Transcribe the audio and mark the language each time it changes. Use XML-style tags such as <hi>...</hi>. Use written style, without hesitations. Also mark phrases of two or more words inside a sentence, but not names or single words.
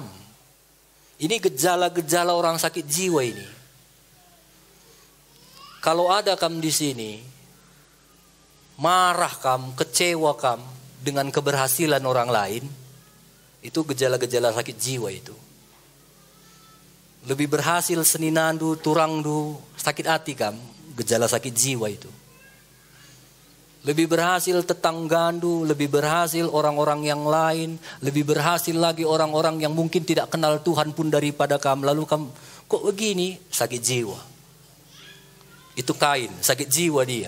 <id>Ini gejala-gejala orang sakit jiwa ini. Kalau ada kamu di sini, marah kamu, kecewa kamu, dengan keberhasilan orang lain, itu gejala-gejala sakit jiwa itu. Lebih berhasil</id> <btx>seninandu, turangdu,</btx> <id>sakit hati kam, gejala sakit jiwa itu. Lebih berhasil tetanggandu, lebih berhasil orang-orang yang lain, lebih berhasil lagi orang-orang yang mungkin tidak kenal Tuhan pun daripada kamu. Lalu kamu, kok begini? Sakit jiwa. Itu Kain, sakit jiwa dia.</id>